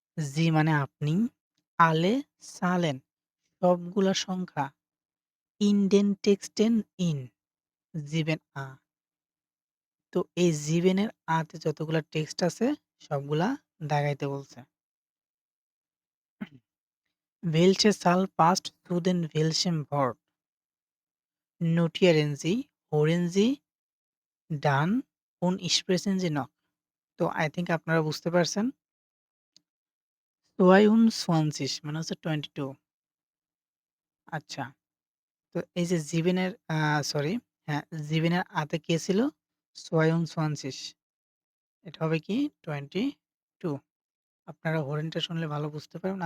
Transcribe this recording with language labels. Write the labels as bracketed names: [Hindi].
[Bangla] Sie মানে আপনি, [German] alle Zahlen [Bangla] সবগুলা সংখ্যা, [German] in den Texten in 7a [Bangla] তো এই 7 এর তে যতগুলা টেক্সট আছে সবগুলা দাগাইতে বলছে। [German] Welche Zahl passt zu den welchem Wort? Notieren Sie, hören Sie, dann und sprechen Sie noch। [Bangla] তো I think আপনারা বুঝতে পারছেন। 22 মানে হচ্ছে 22 আচ্ছা। তো এই যে জীবনের সরি হ্যাঁ, জীবনের তে কে ছিল? 22 এটা হবে কি 22 আপনারা হরেনটা শুনলে ভালো বুঝতে পারবেন।